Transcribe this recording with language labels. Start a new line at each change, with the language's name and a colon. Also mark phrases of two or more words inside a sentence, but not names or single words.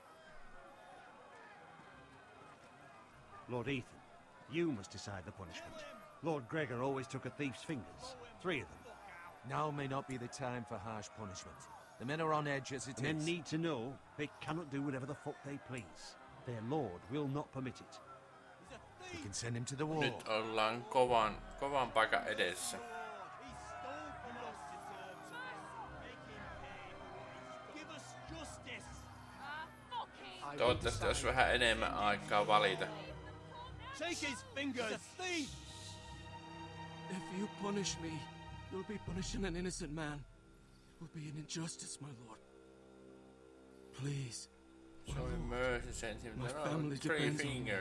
English: Lord Ethan, you must decide the punishment. Lord Gregor always took a thief's fingers. 3 of them. Now may not be the time for harsh punishment. The men are on edge as it is. Men need to know they cannot do whatever the fuck they please. Their lord will not permit it. We can send him to the wall.
Finnish: Nyt ollaan kovan paikan edessä. Toivottavasti olisi vähän enemmän aikaa valita.
English: Take his fingers! If you punish me, you'll be punishing an innocent man. It will be an injustice, my lord. Please. Show mercy, send him My down. family 3 depends on fingers.